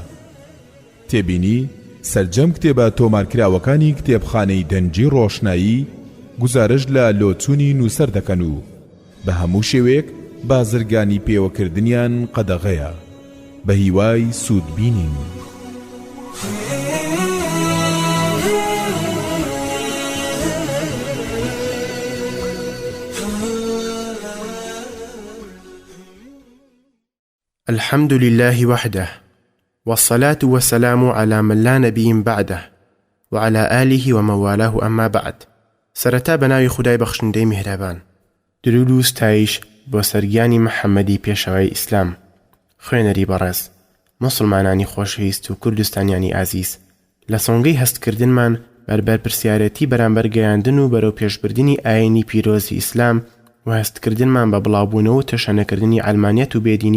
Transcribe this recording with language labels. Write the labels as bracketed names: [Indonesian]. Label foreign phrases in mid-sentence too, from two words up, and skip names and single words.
[Central Kurdish] تێبینی سەرجەم کتێبە تۆمارکراوەکانی کتێبخانەی دەنجی ڕۆشنایی گزارش لە لۆچوونی نووسەر دەکەن و بە هەموو شێوەیەک بازرگانی پێوەکردنیان قەدەغەیە بە هیوای سوودبینین. [Arabic] الحمد لله وحده والصلاة والسلام على من لا نبي بعده وعلى آله وموالاه أما بعد. [Central Kurdish] سرتا بناوی خدای بخشندەی میهرەبان، درود و ستایش بۆ سەرگیانی محەممەدی پێشەوەی ئیسلام. خوێنەری بەڕێز، مسلمانانی خۆشەویست و کوردستانیانی ئازیز، لە سۆنگەی هەستکردنمان بەربەر پرسیارەتی بەرامبەر گەیاندن و بەرەو پێشبردننی ئاینی پیرۆزی ئیسلام و هەستکردنمان بە بڵاوبوونەوە و تەشەنەکردنی ئەلمانیەت و بێدینی